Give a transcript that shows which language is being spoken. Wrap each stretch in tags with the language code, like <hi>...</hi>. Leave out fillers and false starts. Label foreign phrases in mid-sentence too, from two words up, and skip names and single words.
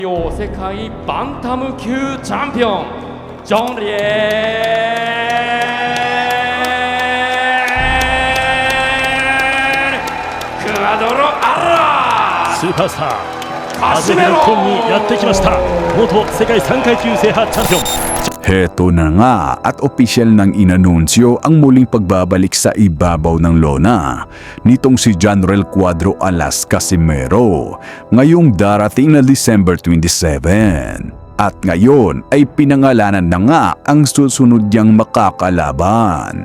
<ja>世界バンタム級チャンピオンジョン・リエル・クアドロ・アラスーパースター初めて日本にやってきました。元世界3階級制覇チャンピオン。</ja> <tl>Heto na nga at opisyal nang inanunsyo ang muling pagbabalik sa ibabaw ng lona nitong si General Cuadro Alas Casimero ngayong darating na December 27. At ngayon ay pinangalanan na nga ang susunod niyang makakalaban.</tl>